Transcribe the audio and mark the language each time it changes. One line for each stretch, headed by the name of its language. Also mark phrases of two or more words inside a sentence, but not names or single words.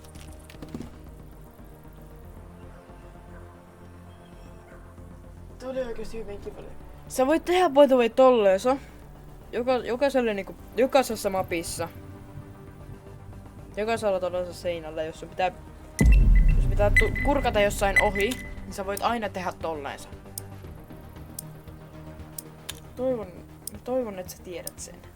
Finnish: Tuli oikein oikeesti hyvinkin paljon. Sä voit tehdä
English: by the way
Finnish: tolleensa. Jokaiselle niinku, jokaisessa mapissa. Jokaisella todellisella seinällä, jos pitää kurkata jossain ohi, niin sä voit aina tehdä tolleensa. Toivon, että sä tiedät sen.